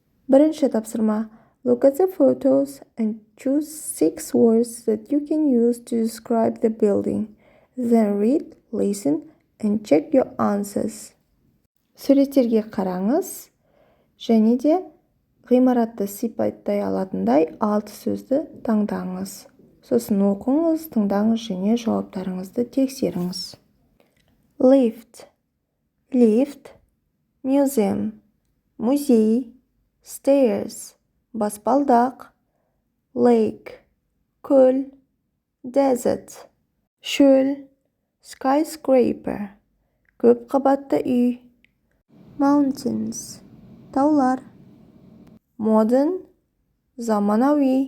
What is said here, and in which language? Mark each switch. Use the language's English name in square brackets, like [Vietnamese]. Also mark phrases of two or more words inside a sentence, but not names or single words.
[Kazakh] Бірінші тапсырма. [English] Look at the photos and choose 6 words that you can use to describe the building. Then read, listen, and check your answers. [Kazakh] Суреттерге қараңыз, және де ғимаратты сипаттай алатындай 6 сөзді таңдаңыз. Сосын оқыңыз, тыңдаңыз және жауаптарыңызды тексеріңіз. [English] Lift, museum, [Kazakh] музей, stairs, баспалдақ, lake, көл, desert, шөл, skyscraper, көп қабатты үй, mountains, таулар, modern, заманауи.